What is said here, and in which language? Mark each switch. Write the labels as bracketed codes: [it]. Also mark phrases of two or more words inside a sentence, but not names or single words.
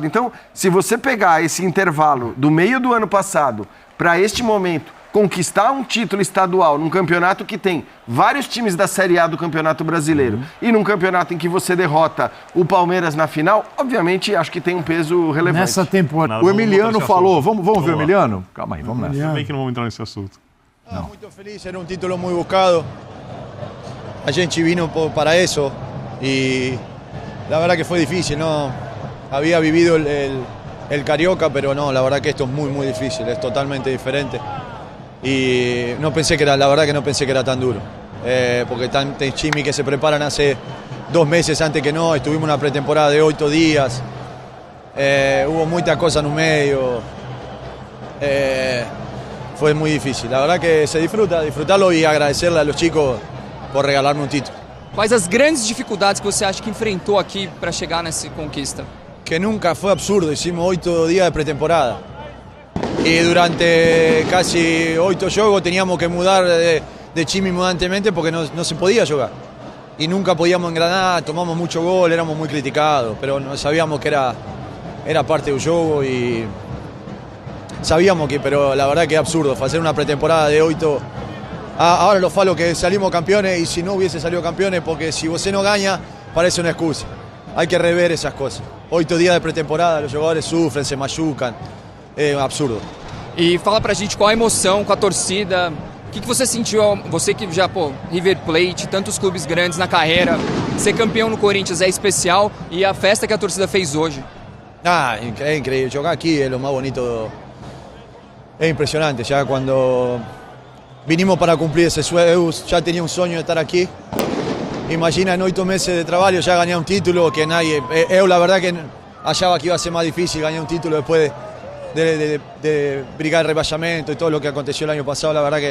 [pt] Então, se você pegar esse intervalo do meio do ano passado para este momento, conquistar um título estadual num campeonato que tem vários times da Série A do Campeonato Brasileiro e num campeonato em que você derrota o Palmeiras na final, obviamente acho que tem um peso relevante. Nessa temporada. O Emiliano falou, vamos ver o Emiliano? Calma aí, vamos nessa. Tudo bem que não vamos entrar nesse assunto. Muito feliz, [es] era un título muy buscado. [pt] A gente [es] vino para eso y la verdad que fue difícil, ¿no? Había vivido el Carioca, pero no, la verdad que esto es muy difícil, es totalmente diferente. Y no pensé que era, la verdad que no pensé que era tan duro, porque tantos chimis que se preparan hace 2 meses antes que no, estuvimos una pretemporada de 8 días, hubo muchas cosas en un medio. Fue muy difícil. La verdad que se disfrutarlo y agradecerle a los chicos por regalarme un título. [pt] Quais as grandes dificuldades que você acha que enfrentou aqui para chegar nessa conquista? [es] Que nunca fue absurdo, hicimos 8 días de pretemporada. Y durante casi 8 juegos teníamos que mudar de chimi mudantemente porque no se podía jugar. Y nunca podíamos engranar, tomamos mucho gol, éramos muy criticados, pero no sabíamos que era parte del juego y sabíamos que, pero la verdad que es absurdo hacer una pretemporada de 8. Ahora lo falo que salimos campeones y si no hubiese salido campeones, porque si você no gana, parece una excusa. Hay que rever esas cosas. 8 días de pretemporada, los jugadores sufren, se machucan. [pt] É absurdo. E fala pra gente qual a emoção com a torcida. O que você sentiu, você que já, River Plate, tantos clubes grandes na carreira, ser campeão no Corinthians é especial e a festa que a torcida fez hoje? [es] É increíble. Jogar aquí es lo más bonito. Es impresionante. Ya cuando vinimos para cumplir ese sueño, ya tenía un sueño de estar aquí. Imagina en 8 meses de trabajo ya gané un título que nadie... Yo la verdad que hallaba que iba a ser más difícil ganar un título después de brigar el rebasamento y todo lo que aconteció el año pasado.